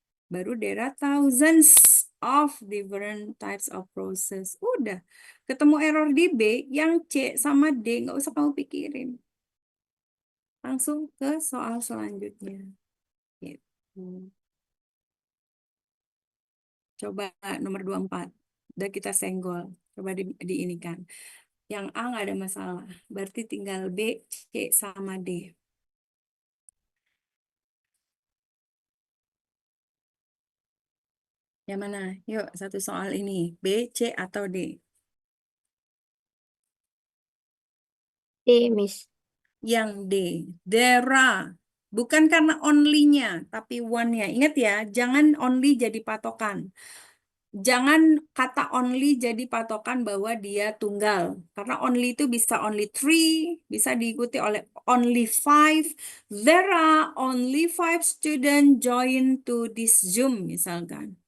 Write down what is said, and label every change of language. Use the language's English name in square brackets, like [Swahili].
[Indonesian] Baru [English] there are thousands of different types of process. [Indonesian] Udah. Ketemu error di B, yang C sama D nggak usah kamu pikirin. Langsung ke soal selanjutnya. Gitu. Coba nomor 24. Udah kita senggol. Coba diinikan. Yang A nggak ada masalah. Berarti tinggal B, C, sama D. Yang mana? Yuk, satu soal ini. B, C, atau D? D, Miss. Yang D. [English] There are. [Indonesian] Bukan karena only-nya, tapi one-nya. Ingat ya, jangan only jadi patokan. Jangan kata only jadi patokan bahwa dia tunggal. Karena only itu bisa only three, bisa diikuti oleh only five. [English] There are only five students join to this Zoom [Indonesian] misalkan.